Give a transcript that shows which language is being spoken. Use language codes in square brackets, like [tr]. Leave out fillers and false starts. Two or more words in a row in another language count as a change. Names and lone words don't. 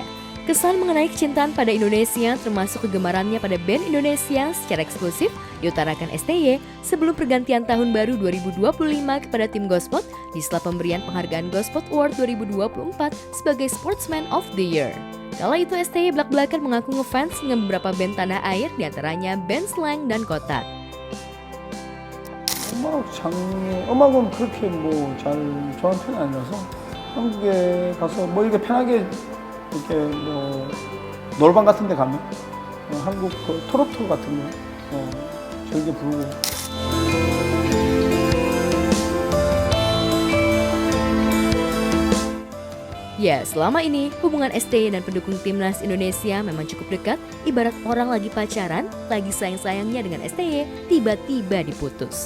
[id] Kesan mengenai kecintaan pada Indonesia termasuk kegemarannya pada band Indonesia secara eksklusif diutarakan STY sebelum pergantian tahun baru 2025 kepada tim Gospot di sela pemberian penghargaan Gospot Award 2024 sebagai Sportsman of the Year. Kala itu STY belak-belakan mengaku ngefans dengan beberapa band tanah air diantaranya band Slang dan Kotak. [ko] 음악은 그렇게 잘 좋아하는 편이 아니라서 한국에 가서 이렇게 편하게 이렇게 놀방 같은 데 가면 한국 트로트 같은 거 즐겨 부르고. [id] Ya, selama ini hubungan STY dan pendukung timnas Indonesia memang cukup dekat, ibarat orang lagi pacaran, lagi sayang-sayangnya dengan STY, tiba-tiba diputus.